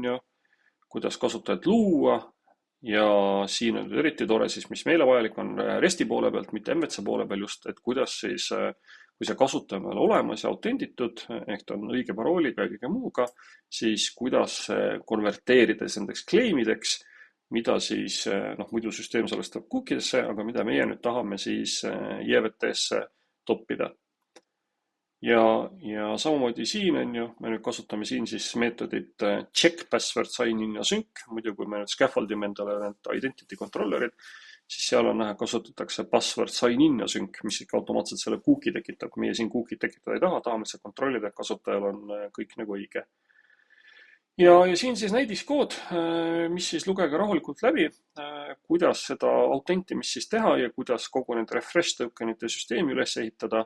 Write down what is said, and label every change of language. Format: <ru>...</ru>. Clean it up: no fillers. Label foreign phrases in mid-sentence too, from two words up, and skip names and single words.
<et>ju, kuidas kasutajat luua ja siin on eriti tore siis, mis meile vajalik on REST-i poole pealt, mitte MVC poole peal just, et kuidas siis, kui see kasutaja on olemas ja autenditud, ehk ta on õige parooliga ja kõige muuga, siis kuidas konverteerides nendeks claimideks, mida siis, muidu süsteem salvestab cookidesse, aga mida meie nüüd tahame siis JVT-sse toppida. Ja samamoodi siin on ju, me nüüd kasutame siin siis meetodit</et> <en>check password sign in</en> <et>ja sync, muidu kui me nüüd scaffoldime endale need identity controllerid, siis seal on näha, kasutatakse</et> <en>password sign in</en> <et>ja sync, mis ikka automaatselt selle cookie tekitab. Meie siin cookie tekitada ei taha, tahame seda kontrollida, et kasutajal on kõik nagu õige. Ja siin siis näidiskood, mis siis lugege rahulikult läbi, kuidas seda autentimist siis teha ja kuidas kogu need refresh tokenite süsteemi üles ehitada.</et>